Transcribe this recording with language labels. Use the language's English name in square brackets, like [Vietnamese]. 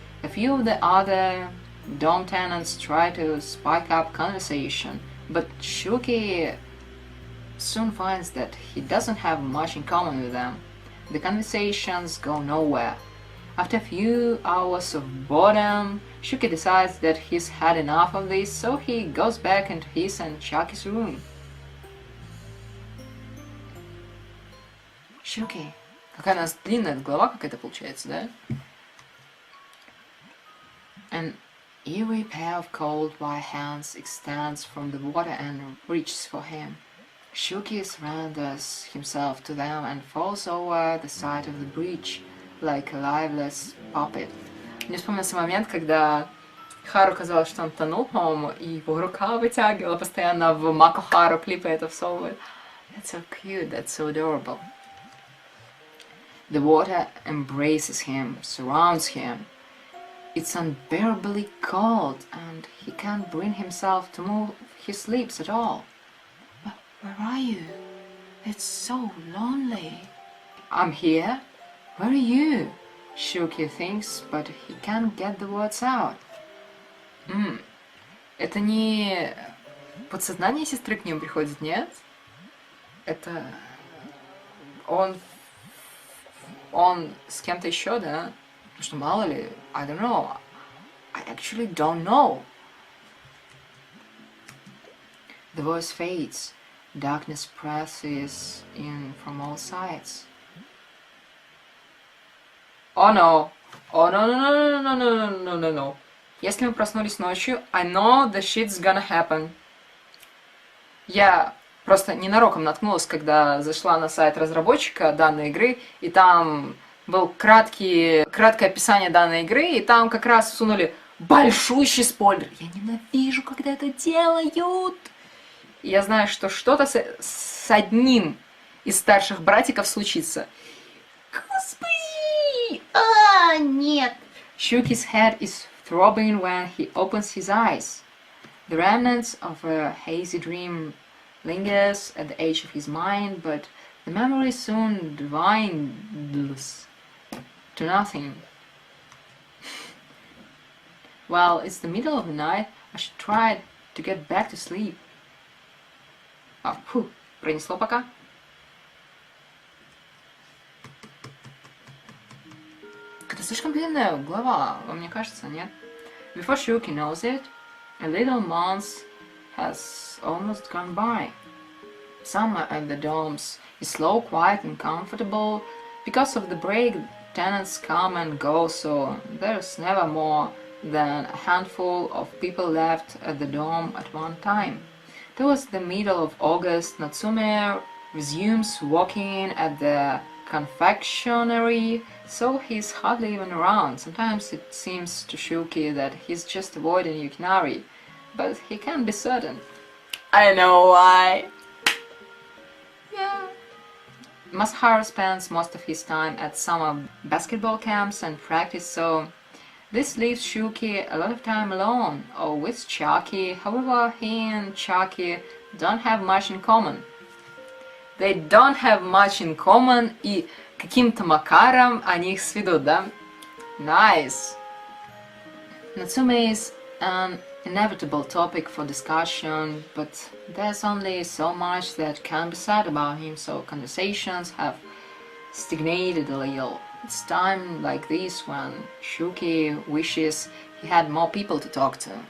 [English] A few of the other dorm tenants try to spike up conversation, but Shuki soon finds that he doesn't have much in common with them. The conversations go nowhere. After a few hours of boredom, Shuki decides that he's had enough of this, so he goes back into his and Chucky's room. Shuki. [Russian] Какая у нас длинная голова какая-то получается, да? [English] An eerie pair of cold white hands extends from the water and reaches for him. Shuki surrenders himself to them and falls over the side of the bridge like a lifeless puppet. [Russian] Мне вспомнился момент, когда Хару казалось, что он тонул, по-моему, и его рука вытягивала постоянно в Мако Хару клипы это всовывает. [English] That's so cute, that's so adorable. The water embraces him, surrounds him. It's unbearably cold, and he can't bring himself to move his lips at all. But where are you? It's so lonely. I'm here. Where are you? Shuki thinks, but he can't get the words out. [Russian] Это не подсознание сестры к ним приходит, нет? Это он с кем-то еще, да? Потому что мало ли, [English] I don't know. I actually don't know. The voice fades. Darkness presses in from all sides. Oh no. Oh no, no, no, no, no, no, no, no, no. [Russian] Если мы проснулись ночью, [English] I know the shit's gonna happen. [Russian] Я просто ненароком наткнулась, когда зашла на сайт разработчика данной игры, и там был краткое описание данной игры, и там как раз всунули большущий спойлер. Я ненавижу, когда это делают. И я знаю, что что-то с одним из старших братиков случится. Господи! Нет. [English] Shuki's head is throbbing when he opens his eyes. The remnants of a hazy dream lingers at the edge of his mind, but the memory soon dwindles to nothing. Well, it's the middle of the night. I should try to get back to sleep. [Russian] Фу, пронесло пока. Это слишком длинная глава, вам не кажется, нет? [English] Before Shuki knows it, a little month has almost gone by. Summer at the dorms is slow, quiet and comfortable. Because of the break, tenants come and go, so there's never more than a handful of people left at the dorm at one time. Towards the middle of August, Natsume resumes working at the confectionery, so he's hardly even around. Sometimes it seems to Shuki that he's just avoiding Yukinari, but he can't be certain. I know why. Yeah. Masaharu spends most of his time at summer basketball camps and practice, so this leaves Shuki a lot of time alone, or with Chucky. However, he and Chucky don't have much in common. They don't have much in common, [Russian] и каким-то макаром они их сведут, да? [English] Nice! Natsume is an inevitable topic for discussion, but there's only so much that can be said about him, so conversations have stagnated a little. It's time like this when Shuki wishes he had more people to talk to.